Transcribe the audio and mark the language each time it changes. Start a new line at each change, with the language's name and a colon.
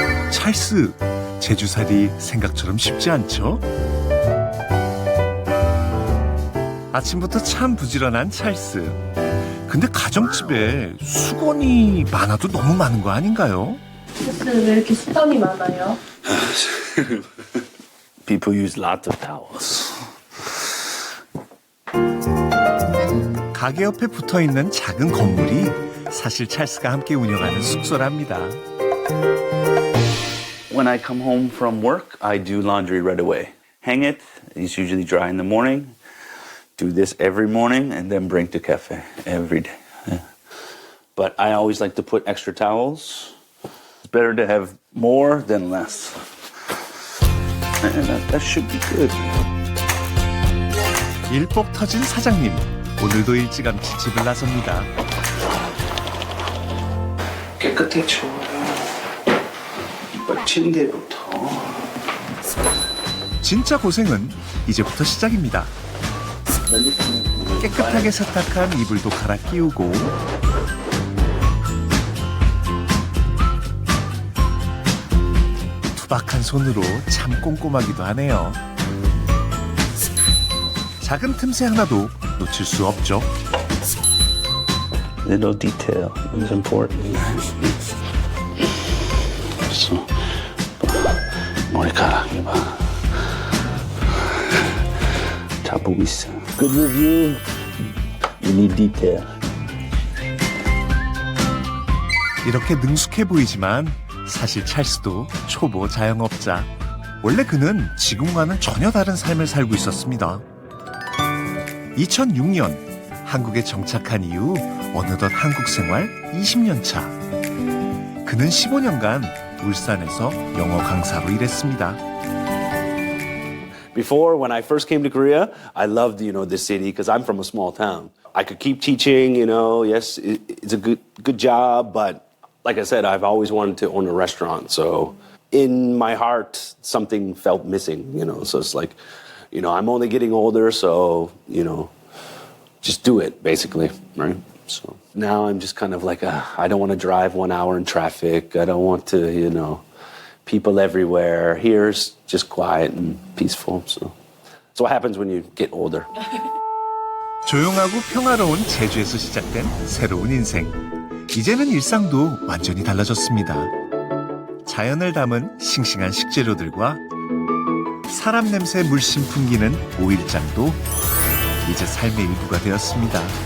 Korean: 찰스, 제주살이 생각처럼 쉽지 않죠? 아침부터 참 부지런한 찰스. 근데 가정집에 수건이 많아도 너무 많은 거 아닌가요? 왜 이렇게 수건이 많아요?
English: People use lots of towels.
Korean: 가게 옆에 붙어있는 작은 건물이 사실 찰스가 함께 운영하는 숙소랍니다.
English: When I come home from work, I do laundry right away. Hang it. It's usually dry in the morning. Do this every morning and then bring to cafe every day. Yeah. But I always like to put extra towels. It's better to have more than less. And that should be good.
Korean: 일복 터진 사장님, 오늘도 일찌감치 집을 나섭니다. 깨끗해 치워요. 침대부터. 진짜 고생은 이제부터 시작입니다. 깨끗하게 세탁한 이불도 갈아 끼우고 투박한 손으로 참 꼼꼼하기도 하네요. 작은 틈새 하나도 놓칠 수 없죠.
English: Little detail is important.
Korean: 머리카락 이봐. 다 보고 있어.
English: Good review. You need detail.
Korean: 이렇게 능숙해 보이지만 사실 찰스도 초보 자영업자. 원래 그는 지금과는 전혀 다른 삶을 살고 있었습니다. 2006년 한국에 정착한 이후 어느덧 한국 생활 20년 차. 그는 15년간 울산에서 영어 강사로 일했습니다.
English: Before, when I first came to Korea, I loved, this city because I'm from a small town. I could keep teaching, yes, it's a good job, but like I said, I've always wanted to own a restaurant. So in my heart, something felt missing, so it's like, I'm only getting older, so, just do it, basically, right? So now I'm just kind of like, I don't want to drive 1 hour in traffic. I don't want to, people everywhere. Here's just quiet and peaceful. So that's what happens when you get older.
Korean: 조용하고 평화로운 제주에서 시작된 새로운 인생. 이제는 일상도 완전히 달라졌습니다. 자연을 담은 싱싱한 식재료들과 사람 냄새 물씬 풍기는 오일장도 이제 삶의 일부가 되었습니다.